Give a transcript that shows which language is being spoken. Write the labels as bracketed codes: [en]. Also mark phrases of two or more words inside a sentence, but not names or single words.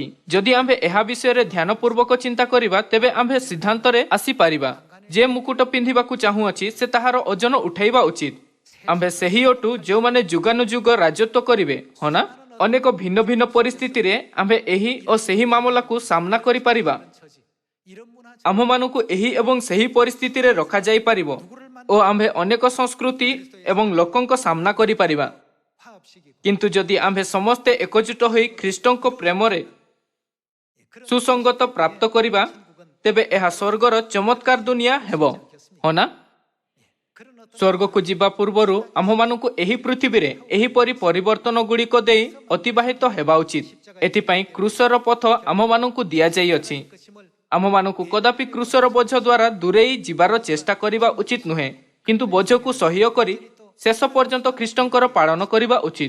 [or] ଯଦି ଆମ୍ଭେ ଏହା ବିଷୟରେ ଧ୍ୟାନପୂର୍ବକ ଚିନ୍ତା କରିବା, ତେବେ ଆମ୍ଭେ ସିଦ୍ଧାନ୍ତରେ ଆସିପାରିବା ଯେ ମୁକୁଟ ପିନ୍ଧିବାକୁ ଚାହୁଁଅଛି ସେ ତାହାର ଓଜନ ଉଠାଇବା ଉଚିତ। ଆମ୍ଭେ ସେହି ଅଟୁ ଯେଉଁମାନେ ଯୁଗାନୁଯୁଗ ରାଜତ୍ୱ କରିବେ, ହଁ ନା? ଅନେକ ଭିନ୍ନ ଭିନ୍ନ ପରିସ୍ଥିତିରେ ଆମ୍ଭେ ଏହି ଓ ସେହି ମାମଲାକୁ ସାମ୍ନା କରିପାରିବା। [ko] 처지 이런 문화 [or] ଆମ୍ଭମାନଙ୍କୁ ଏହି ଏବଂ ସେହି ପରିସ୍ଥିତିରେ ରଖାଯାଇପାରିବ ଓ ଆମ୍ଭେ ଅନେକ ସଂସ୍କୃତି ଏବଂ ଲୋକଙ୍କ ସାମ୍ନା କରିପାରିବା। [ko] 화합식이고 [or] କିନ୍ତୁ ଯଦି ଆମ୍ଭେ ସମସ୍ତେ ଏକଜୁଟ ହୋଇ ଖ୍ରୀଷ୍ଟଙ୍କ ପ୍ରେମରେ ସୁସଙ୍ଗତ ପ୍ରାପ୍ତ କରିବା, ତେବେ ଏହା ସ୍ୱର୍ଗର ଚମତ୍କାର ଦୁନିଆ ହେବ, ହଁ ନା? [ko] 그런 어떤 [or] ସ୍ୱର୍ଗକୁ ଯିବା ପୂର୍ବରୁ ଆମ୍ଭମାନଙ୍କୁ ଏହି ପୃଥିବୀରେ ଏହିପରି ପରିବର୍ତ୍ତନ ଗୁଡ଼ିକ ଦେଇ ଅତିବାହିତ ହେବା ଉଚିତ। ଏଥିପାଇଁ କ୍ରୁଶର ପଥ ଆମ୍ଭମାନଙ୍କୁ ଦିଆଯାଇଅଛି। [ko] 것임을 [or] ଆମମାନଙ୍କୁ କଦାପି କ୍ରୁଶର ବୋଝ ଦ୍ୱାରା ଦୂରେଇ ଯିବାର ଚେଷ୍ଟା କରିବା ଉଚିତ ନୁହେଁ, କିନ୍ତୁ ବୋଝକୁ ସହ୍ୟ କରି ଶେଷ ପର୍ଯ୍ୟନ୍ତ ଖ୍ରୀଷ୍ଟଙ୍କର ପାଳନ କରିବା ଉଚିତ।